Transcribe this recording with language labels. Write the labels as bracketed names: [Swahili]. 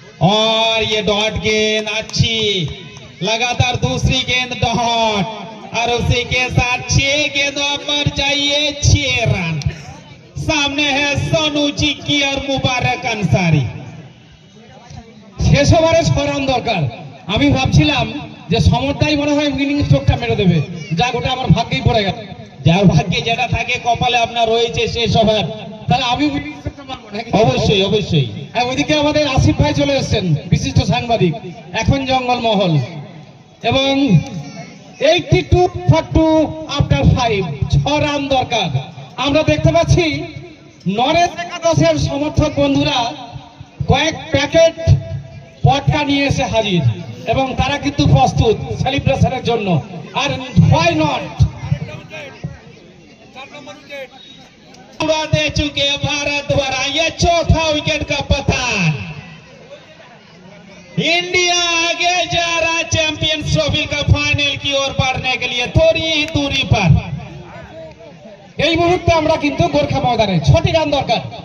[Hindi] और ये डॉट गेंद अच्छी, लगातार दूसरी गेंद डॉट, और उसी के साथ 6 गेंदों पर चाहिए 6 रन। सामने है सोनू चिक्की और मुबारक अंसारी। [Bangla] শেষ ওভারে 6 রান দরকার। আমি ভাবছিলাম যে সমরটাই মনে হয় উইনিং স্ট্রোকটা মেরে দেবে, যা গোটা আমার ভাগ্যেই পড়ে গেল। যার ভাগ্যে যেটা থাকে কপালে আপনার রয়েছে শেষ ওভার। তাহলে আমি উইনিং স্ট্রোকটা মারবো নাকি? অবশ্যই অবশ্যই। হ্যাঁ, ওইদিকে আমাদের আসিফ ভাই চলে এসেছেন, বিশিষ্ট সাংবাদিক, এখন জঙ্গলমহল, এবং 82 for 2 আফটার 5, 6 রান দরকার। আমরা দেখতে পাচ্ছি নরেশ একাদশের সমর্থক বন্ধুরা কয়েক প্যাকেট পটকা নিয়ে এসে হাজির, এবং তারা কিন্তু প্রস্তুত সেলিব্রেশনের জন্য। [English] আর why not? [Hindi] उड़ा दे चुके भारत द्वारा यह चौथा विकेट का पतन। इंडिया आगे जा रहा चैंपियंस ट्रॉफी का फाइनल की ओर बढ़ने के लिए थोड़ी ही दूरी पर। [Bangla] এই মুহূর্তে আমরা কিন্তু গোর্খা ময়দানে 6টি রান দরকার।